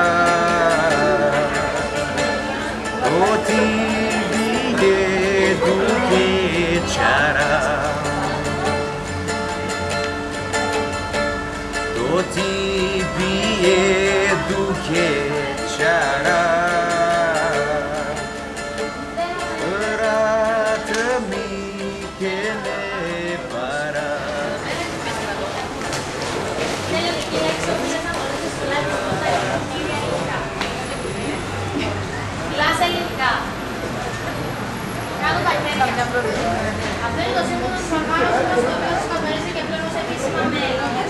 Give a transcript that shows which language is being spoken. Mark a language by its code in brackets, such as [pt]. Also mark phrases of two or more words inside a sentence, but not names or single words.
[el] Doti biye duke chara Doti biye duke chara Ratmi kele para Μιλάς ελληνικά. Κάτω τα χέρια. Αυτό είναι το σύμβολο της οργάνωσης μας, το οποίο σας καθορίζει και πλέον ως επίσημα μέλη.